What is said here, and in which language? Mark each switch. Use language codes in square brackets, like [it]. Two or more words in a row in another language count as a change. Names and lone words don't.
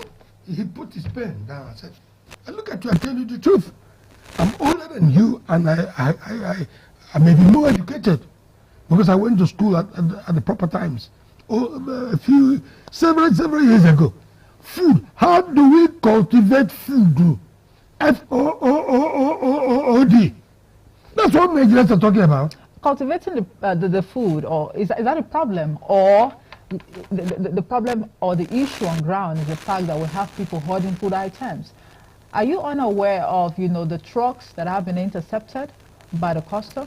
[en] He put his pen down and said, I look at you and tell you the truth. I'm older than you, and I may be more educated because I went to school at the proper times. Several years ago. Food. How do we cultivate food? F-O-O-O-O-O-O-D. That's what Nigerians are talking about. Cultivating the food, or is that a problem? Or the problem or the issue on ground is the fact that we have people hoarding food items. Are you unaware of, the trucks that have been intercepted by the customs?